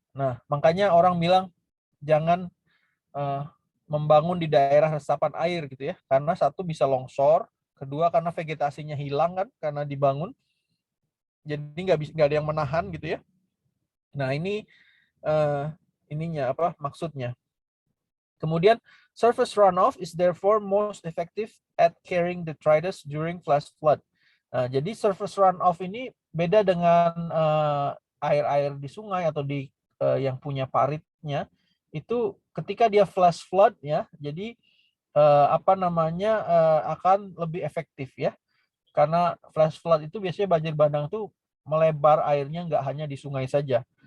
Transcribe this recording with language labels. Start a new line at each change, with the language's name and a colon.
Indonesian: Nah, makanya orang bilang jangan membangun di daerah resapan air gitu ya, karena satu bisa longsor, kedua karena vegetasinya hilang kan karena dibangun, jadi nggak ada yang menahan gitu ya. Nah, ini ininya apa maksudnya. Kemudian
English: surface runoff is therefore most effective at carrying detritus during flash flood.
Indonesian: Jadi surface runoff ini beda dengan air-air di sungai atau di yang punya paritnya. Itu ketika dia flash flood ya, jadi akan lebih efektif ya. Karena flash flood itu biasanya banjir bandang itu melebar airnya nggak hanya di sungai saja.